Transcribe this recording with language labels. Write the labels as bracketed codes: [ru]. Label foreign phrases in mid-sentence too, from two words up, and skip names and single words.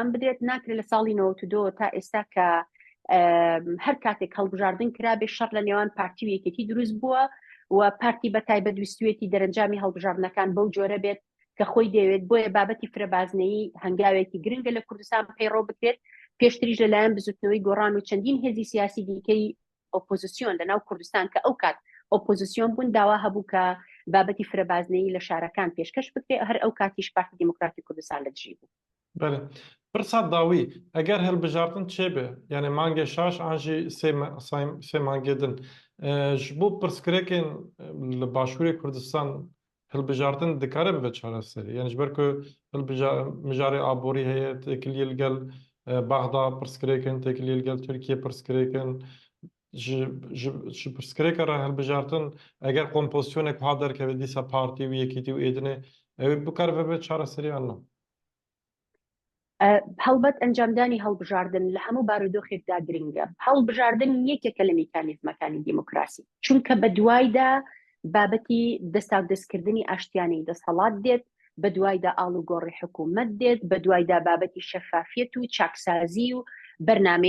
[ckb] بدرێت ناکرێت لە ساڵی 92 تا ئێستا کە هەر کاتێک هەڵبژاردن کرابێ شەڕ لە نێوان پارتی و یەکێتی دروست بووە و پارتی بەتایبەت دوستوێتی دەرەنجامی هەڵبژاردنەکان بەو جۆرە بێت کە خۆی دەوێت بۆیە بابەتی فرەبازنەیی هەنگاوێکی گرنگە لە کوردستان پەیڕۆ بکرێت پێشتریش لەلایەن بزوتنەوەی گۆڕان و چەندین هێزی سیاسی دیکەی ئۆپۆزیسیۆن لەناو کوردستان کە ئەو کات ئۆپۆزیسیۆن بوون داوا هەبوو کە بابەتی فرەبازنەیی لە شارەکان پێشکەش بکرێت هەر ئەو کاتیش پارتی دیموکراتی کوردستان لە دژی بوو. [ku] بله پرسا داوی اگر هەڵبژاردن چێ بێ یعنی مانگێ شاش ئاژی سێ مانگێدن ji bo pirsgirêkên li Başûrê Kurdistan hilbijartin dikare bibe çareserî yani ji ber ku mijarê aborî heye têkiliyê li gel Baxda pirsgirêkin têkiliyê li gel Tirkiye pirsgirêkin ji pirsgirêka re hilbijartin eger kompozisyonek ha derkeve dîsa partî û yekîtî û êdinê ew bikare bibe çareserî an na [ckb] هەڵبەت ئەنجامدانی هەڵبژاردن لە هەموو بارودۆخێکدا گرنگە هەڵبژاردن یەکێکە لە میکانیزمەکانی دیموکراسی چونکە بە دوایدا بابەتی دەستا و دەستکردنی ئاشتیانەی دەسەڵات دێت بە دوایدا ئاڵ و گۆڕی حکوومەت دێت بە دوایدا بابەتی شەفافیەت و چاکسازی و بەرنامەی